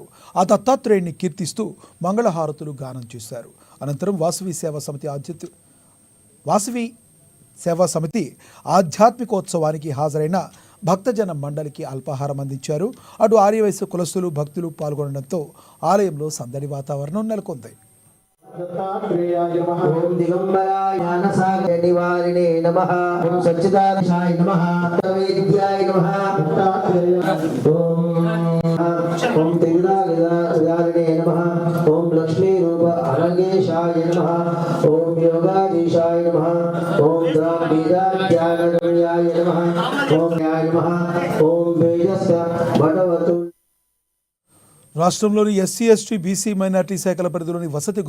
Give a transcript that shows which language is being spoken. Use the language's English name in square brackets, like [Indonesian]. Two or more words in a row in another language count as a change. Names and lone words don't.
[Telugu] ఆ దత్తాత్రేయుని కీర్తిస్తూ మంగళహారతులు గానం చేశారు. అనంతరం వాసవి సేవా సమితి ఆధ్యాత్మికోత్సవానికి హాజరైన భక్తజన మండలికి అల్పాహారం అందించారు. అటు ఆర్యవైశ్య కులస్తులు భక్తులు పాల్గొనడంతో ఆలయంలో సందడి వాతావరణం నెలకొంది. [Sanskrit] दत्तात्रेयाय नमः। ओम दिगंबराय ज्ञानसागर निवारिणे नमः। ओम सच्चिदानंदाय नमः। वेद्याय नमः। दत्तात्रेयाय ओम त्रिगुणाधारिणे नमः। ओम लक्ष्मी रूप अरगेशाय नमः। ओम योगाधीशाय नमः। ओम द्राविडाध्यानगम्याय नमः। ओम न्याय नमः। ओम वेदस्य भगवतु [Telugu] రాష్ట్రంలోని ఎస్సీ, ఎస్టీ, బీసీ, మైనార్టీ శాఖల పరిధిలోని వసతి